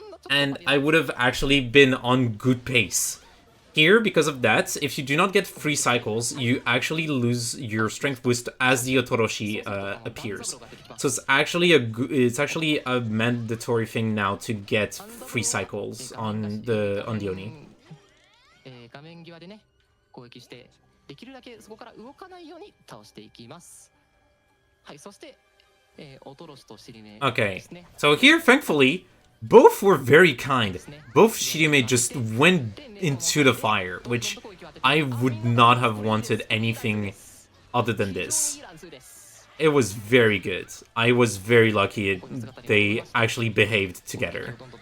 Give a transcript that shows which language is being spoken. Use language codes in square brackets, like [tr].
[en] And I would have actually been on good pace. Here, because of that, if you do not get 3 cycles, you actually lose your strength boost as the Otoroshi appears. So it's actually a mandatory thing now to get 3 cycles on the Oni. [ja] 画面際でね攻撃してできるだけそこから動かないように倒していきます。はい、そして、おとろしとしりめですね。 [en] Okay, so here, thankfully, both were very kind. Both Shirime just went into the fire, which I would not have wanted anything other than this. It was very good. I was very lucky they actually behaved together.